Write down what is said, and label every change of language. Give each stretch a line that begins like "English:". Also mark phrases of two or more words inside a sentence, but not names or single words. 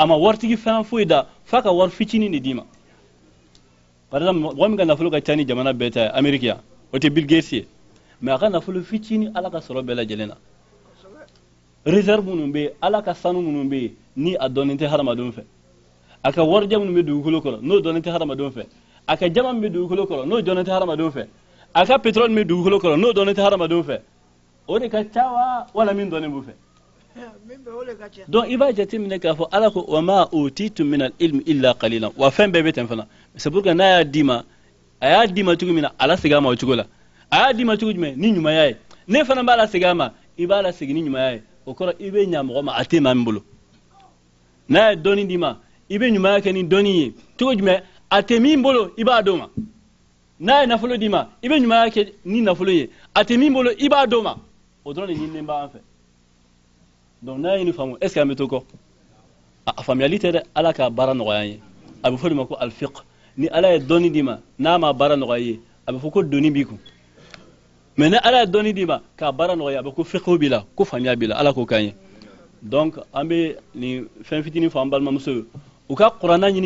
Bambara: ma waritigi fɛn foyi da f'a ka wari fitini de d'i ma
French: par exemple
Bambara: mɔgɔ min ka nafolo ka ca ni jamana bɛɛ ta ye Amérique yan o tɛ Bill Gates ye mais a ka nafolo fitini ala ka sɔrɔ bɛɛ lajɛlen na réserve minnu bɛ yen ala ka sanu minnu bɛ yen ni a dɔnnen tɛ hadamadenw fɛ a ka warijɛ minnu bɛ dugukolo kɔrɔ n'o dɔnnen tɛ hadamadenw fɛ a ka jama min bɛ dugukolo kɔrɔ n'o dɔnnen tɛ hadamadenw fɛ a ka pétrole min bɛ dugukolo kɔrɔ n'o dɔnnen tɛ hadamadenw fɛ o de ka ca wa wala min dɔnnen b'u fɛ donc i b'a jateminɛ k'a fɔ ala ko
Arabic: وما أوتيتم من العلم إلا قليلا
Bambara: wa fɛn bɛɛ bɛ ten fana
French: c'est pour que
Bambara: n'a y'a d'i ma a y'a d'i ma cogo min na ala segin a ma o cogo la a y'a d'i ma cogo jumɛn ni ɲumanya ye ne fana b'a la segin a ma i b'a la segin ni ɲumanya ye o kɔrɔ i bɛ ɲa mɔgɔ ma a tɛ maa min bolo n'a ye dɔnni d'i ma i bɛ ɲumanya kɛ ni dɔnni ye cogo jumɛn a tɛ min bolo i b'a d'o ma n'a ye nafolo d'i ma i bɛ ɲumanya kɛ ni nafolo ye a tɛ min bolo i b'a d'o ma o dɔrɔn de ɲininen b'an fɛ donc n'a ye nin faamu
French: est ce que
Bambara: an bɛ to kɔ a faamuyali tɛ dɛ ala ka baara nɔgɔya an ye a bɛ fɔ de ma ko alfiqh ni ala ye dɔnni d'i ma n'a ma baara nɔgɔya ye a bɛ fɔ ko doni b'i kun mais ni ala ye dɔnni d'i ma k'a baara nɔgɔya a bɛ ko fiqh b'i la ko faamuya b'i la ala k'o k'an ye donc an bɛ nin fɛn fitinin fɔ an balimamuso ye u ka kuranna ɲini